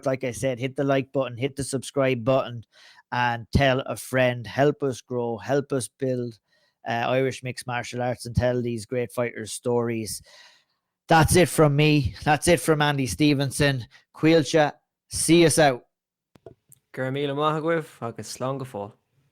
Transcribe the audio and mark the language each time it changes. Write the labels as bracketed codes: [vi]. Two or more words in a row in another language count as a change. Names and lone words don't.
[en] Like I said, hit the like button, hit the subscribe button, and tell a friend. Help us grow, help us build Irish mixed martial arts and tell these great fighters' stories. That's it from me. That's it from Andy Stevenson. Caoilte, see us out. [ga] Gur míle maith agaibh agus slán go fóill.